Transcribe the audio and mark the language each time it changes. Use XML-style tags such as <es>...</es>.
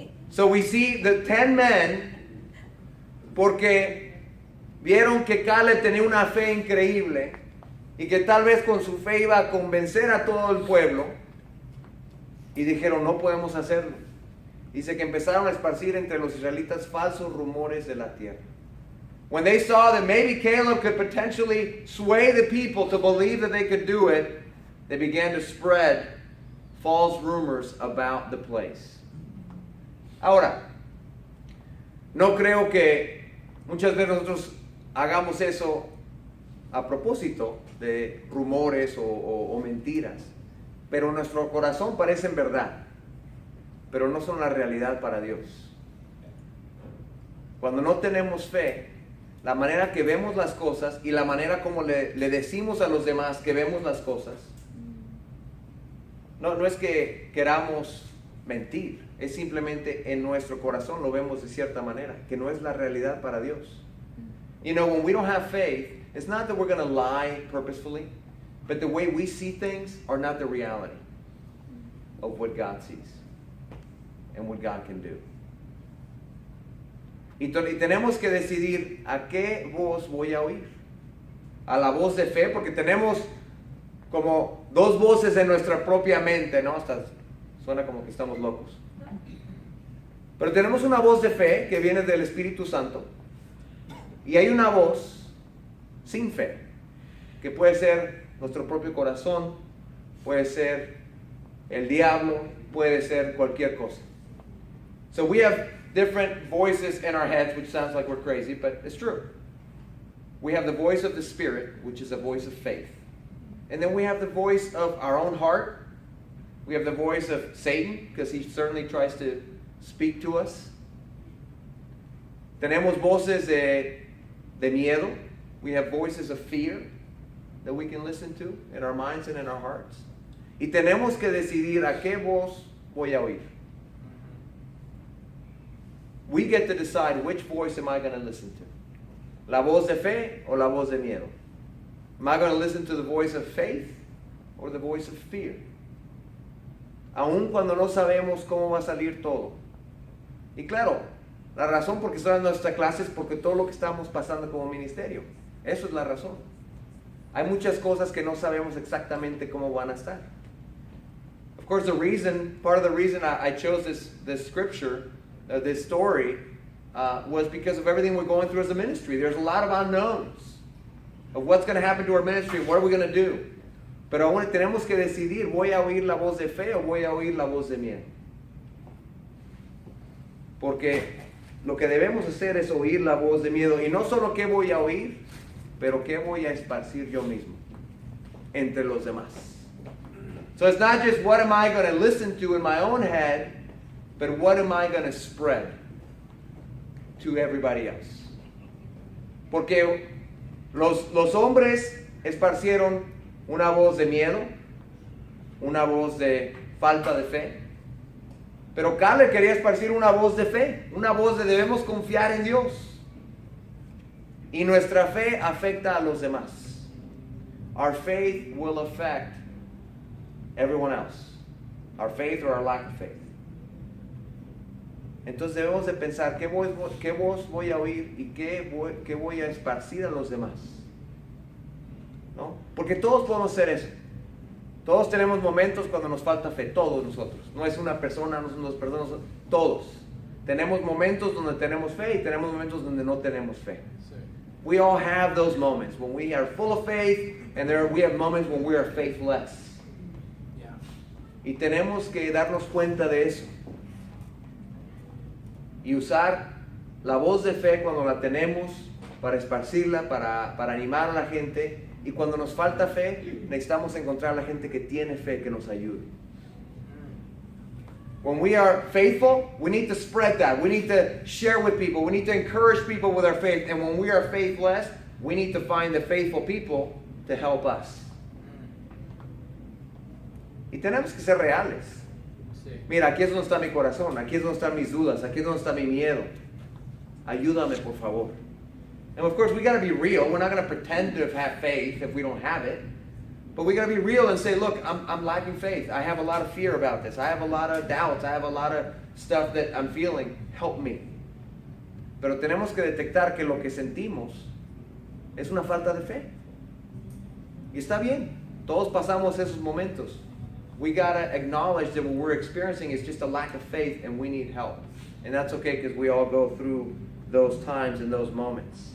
<en>So we see the 10 men,</en> <es>porque vieron que Caleb tenía una fe increíble y que tal vez con su fe iba a convencer a todo el pueblo. Y dijeron, no podemos hacerlo. Dice que empezaron a esparcir entre los israelitas falsos rumores de la tierra.</es> <en>When they saw that maybe Caleb could potentially sway the people to believe that they could do it, they began to spread false rumors about the place.</en> <es>Ahora, no creo que muchas veces nosotros hagamos eso a propósito de rumores o mentiras. Pero nuestro corazón parecen verdad, pero no son la realidad para Dios. Cuando no tenemos fe, la manera que vemos las cosas y la manera como le decimos a los demás que vemos las cosas, no es que queramos mentir, es simplemente en nuestro corazón lo vemos de cierta manera, que no es la realidad para Dios.</es> <en>You know, when we don't have faith, it's not that we're going to lie purposefully. But the way we see things are not the reality of what God sees and what God can do.</en> <es>Y tenemos que decidir a qué voz voy a oír. A la voz de fe, porque tenemos como dos voces en nuestra propia mente, ¿no? Hasta suena como que estamos locos. Pero tenemos una voz de fe que viene del Espíritu Santo. Y hay una voz sin fe, que puede ser nuestro propio corazón, puede ser el diablo, puede ser cualquier cosa.</es> <en>So we have different voices in our heads, which sounds like we're crazy, but it's true. We have the voice of the Spirit, which is a voice of faith. And then we have the voice of our own heart. We have the voice of Satan, because he certainly tries to speak to us.</en> <es>Tenemos voces de miedo.</es> <en>We have voices of fear that we can listen to in our minds and in our hearts.</en> <es>Y tenemos que decidir a qué voz voy a oír.</es> <en>We get to decide which voice am I going to listen to.</en> <es>La voz de fe o la voz de miedo.</es> <en>Am I going to listen to the voice of faith or the voice of fear?</en> <es>Aun cuando no sabemos cómo va a salir todo. Y claro, la razón por qué estoy dando esta clase es porque todo lo que estamos pasando como ministerio. Eso es la razón. Hay muchas cosas que no sabemos exactamente cómo van a estar.</es> <en>Of course, part of the reason I chose this scripture, this story, was because of everything we're going through as a ministry. There's a lot of unknowns of what's going to happen to our ministry, what are we going to do.</en> <es>Pero aún tenemos que decidir, ¿voy a oír la voz de fe o voy a oír la voz de miedo? Porque lo que debemos hacer es oír la voz de miedo. Y no solo qué voy a oír, pero qué voy a esparcir yo mismo entre los demás.</es> <en>So it's not just what am I going to listen to in my own head, but what am I going to spread to everybody else.</en> <es>Porque los hombres esparcieron una voz de miedo, una voz de falta de fe, Pero Caleb quería esparcir una voz de fe, una voz de debemos confiar en Dios. Y nuestra fe afecta a los demás.</es> <en>Our faith will affect everyone else. Our faith or our lack of faith.</en> <es>Entonces debemos de pensar qué voz voy a oír y qué voy a esparcir a los demás. ¿No? Porque todos podemos hacer eso. Todos tenemos momentos cuando nos falta fe, todos nosotros. No es una persona, no son dos personas, todos. Tenemos momentos donde tenemos fe y tenemos momentos donde no tenemos fe. Sí.</es> <en>We all have those moments when we are full of faith and we have moments when we are faithless. Yeah.</en> <es>Y tenemos que darnos cuenta de eso. Y usar la voz de fe cuando la tenemos para esparcirla, para animar a la gente. Y cuando nos falta fe, necesitamos encontrar a la gente que tiene fe que nos ayude.</es> <en>When we are faithful, we need to spread that. We need to share with people. We need to encourage people with our faith. And when we are faithless, we need to find the faithful people to help us.</en> <es>Y tenemos que ser reales. Mira, aquí es donde está mi corazón, aquí es donde están mis dudas, aquí es donde está mi miedo. Ayúdame, por favor.</es> <en>And of course, we got to be real. We're not going to pretend to have faith if we don't have it. But we got to be real and say, look, I'm lacking faith. I have a lot of fear about this. I have a lot of doubts. I have a lot of stuff that I'm feeling. Help me.</en> <es>Pero tenemos que detectar que lo que sentimos es una falta de fe. Y está bien. Todos pasamos esos momentos.</es> <en>We got to acknowledge that what we're experiencing is just a lack of faith and we need help. And that's okay because we all go through those times and those moments.</en>